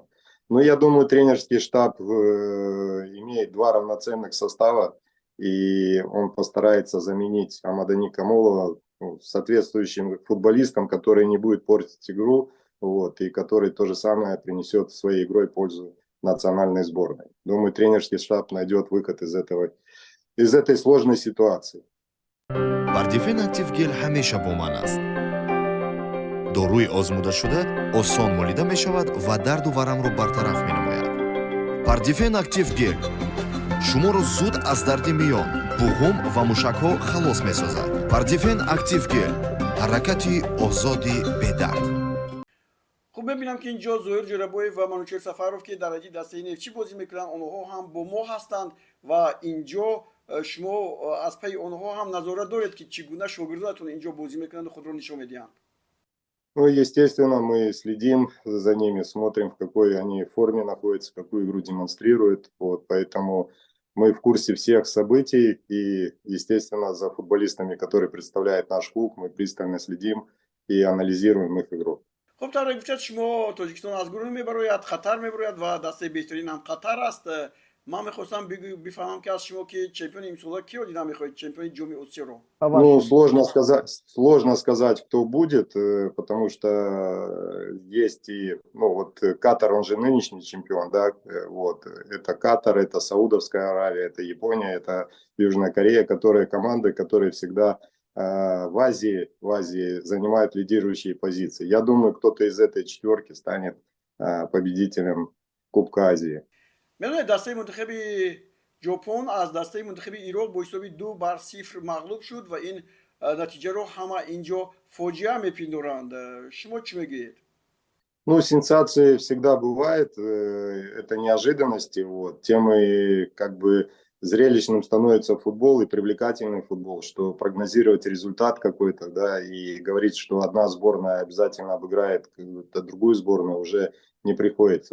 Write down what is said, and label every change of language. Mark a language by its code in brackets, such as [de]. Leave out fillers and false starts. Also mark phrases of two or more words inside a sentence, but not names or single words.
[ru] Но я думаю, тренерский штаб имеет два равноценных состава, и он постарается заменить Амадани Камолова соответствующим футболистом, который не будет портить игру, вот, и который то же самое принесет своей игрой пользу национальной сборной. Думаю, тренерский штаб найдет выход из этой сложной ситуации. [tg] Вардифен актив гел ҳамеша бо ман аст. доруи озмуда шуда осон молида мешавад ва дарду варамро бартараф менамояд. Вардифен актив гел шуморо зуд аз дарди миён, буғум ва мушакҳо халос месозад. Вардифен актив гел ҳаракати озоди бедард. Хуб, бубинам, ки инҷо Зуҳайр Ҷарбуӣ ва Манучеҳр Сафаров, ки дар дараҷаи дастаи Нафчӣ бозӣ мекунан, онҳо ҳам бо мо ҳастанд ва инҷо шумо аз пайи онҳо ҳам назорат доред, ки чӣ гуна шогирдатон инҷо бозӣ мекунанд ва худ ро нишон медан. [ru] Ну, естественно, мы следим за ними, смотрим, в какой они форме находятся, какую игру демонстрируют. Вот, поэтому мы в курсе всех событий и, естественно, за футболистами, которые представляют наш клуб, мы пристально следим и анализируем их игру. [tg] Хуб, то гуфтед шумо Тоҷикистон аз гурӯҳ мебаред, хатар мебаред ва дастаи беҳтарин ҳам Қатар аст. Ман мехостам бифаҳмам, ки аз шумо, ки чемпиони имсол киро дидан мехоед, чемпиони Ҷоми Осиё ро. [ru] Ну, сложно сказать, кто будет, потому что есть и, ну, вот Катар, он же нынешний чемпион, да, вот, это Катар, это Саудовская Аравия, это Япония, это Южная Корея, которые команды, которые всегда в Азии занимают лидирующие позиции. Я думаю, кто-то из этой четверки станет победителем Кубка Азии. [tg] Медонед, дастаи мунтахаби Япония аз дастаи мунтахаби Ироқ бо ҳисоби 2-0 мағлуб шуд ва ин натиҷа ро ҳама инҷо фоҷиа мепиндоранд. Шумо чӣ мегед? [ru] Ну, сенсации всегда бывает, это неожиданности, вот, тем и как бы зрелищным становится футбол и привлекательный футбол, что прогнозировать результат какой-то, да, и говорить, что одна сборная обязательно обыграет другую сборную, уже не приходится.